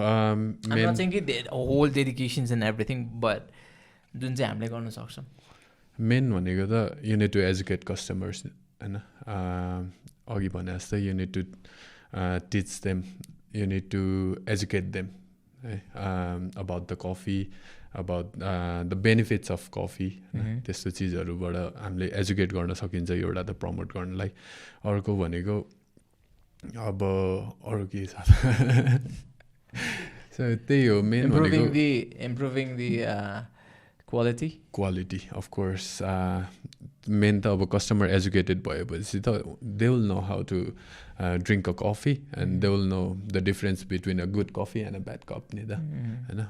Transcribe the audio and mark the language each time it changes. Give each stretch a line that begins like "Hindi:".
English: I'm not saying it whole dedications and everything, but
Nepali: जुन चाहिँ हामीले गर्न सक्छौँ.
English: Main भनेको त you need to educate customers, हैन.
Nepali: अघि भने जस्तै
English: you need to teach them, you need to educate them about the coffee, about the benefits of coffee.
Nepali: त्यस्तो चिजहरूबाट हामीले एजुकेट गर्न सकिन्छ एउटा त प्रमोट गर्नलाई. अर्को भनेको अब अरू के छ सो त्यही हो मेन भनेको
English: improving the quality of course.
Nepali: Main त अब कस्टमर एजुकेटेड भएपछि त
English: They will know how to drink a coffee and they will know the difference between a good coffee and a bad cup नि त, हैन.